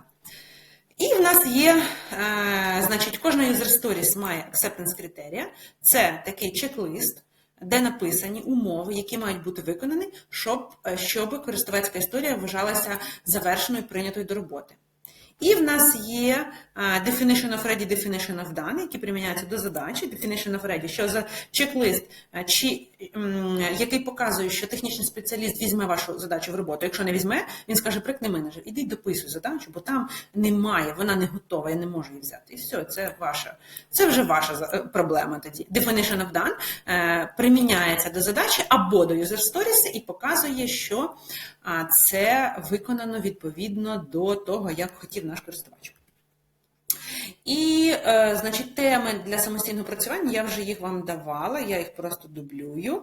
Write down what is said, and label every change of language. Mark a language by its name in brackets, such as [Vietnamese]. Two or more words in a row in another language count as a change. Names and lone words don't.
[Ukrainian] І в нас є, значить, кожна [English] user stories [Ukrainian] має acceptance критерія. Це такий чек-лист, де написані умови, які мають бути виконані, щоб користувацька історія вважалася завершеною, прийнятою до роботи. І в нас є [English] definition of ready, definition of done, [Ukrainian] які приміняються до задачі. [English] Definition of ready, [Ukrainian] що за чек-лист, який показує, що технічний спеціаліст візьме вашу задачу в роботу. Якщо не візьме, він скаже, прикни менеджер, іди дописуй задачу, бо там немає, вона не готова, я не можу її взяти. І все, це вже ваша проблема тоді. [English] Definition of done [Ukrainian] приміняється до задачі або до [English] user stories [Ukrainian] і показує, що це виконано відповідно до того, як хотів наш користувач. І, значить, теми для самостійного працювання, я вже їх вам давала, я їх просто дублюю.